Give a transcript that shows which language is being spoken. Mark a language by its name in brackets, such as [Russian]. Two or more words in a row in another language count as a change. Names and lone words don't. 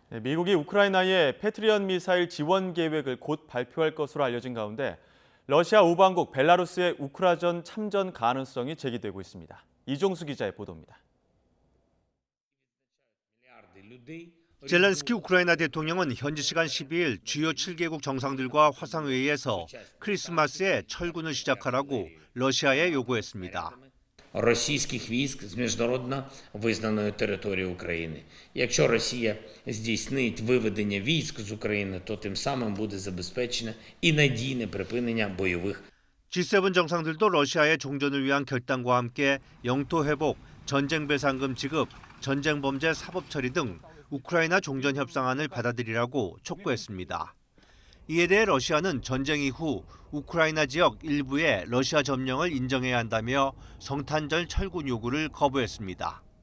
[Korean] 미국이 우크라이나에 패트리엇 미사일 지원 계획을 곧 발표할 것으로 알려진 가운데 러시아 우방국 벨라루스의 우크라전 참전 가능성이 제기되고 있습니다. 이종수 기자의 보도입니다. 젤렌스키 우크라이나 대통령은 현지 시간 12일 주요 7개국 정상들과 화상회의에서 크리스마스에 철군을 시작하라고 러시아에 요구했습니다. [Ukrainian] російських військ з міжнародно визнаної території України. Якщо Росія здійснить виведення військ з України, то тим самим буде забезпечено і надійне припинення бойових. [Korean] G7 정상들도 러시아의 종전을 위한 결단과 함께 영토 회복, 전쟁 배상금 지급, 전쟁 범죄 사법 처리 등 우크라이나 종전 협상안을 받아들이라고 촉구했습니다. 이에 대해 러시아는 전쟁 이후 우크라이나 지역 일부의 러시아 점령을 인정해야 한다며 성탄절 철군 요구를 거부했습니다.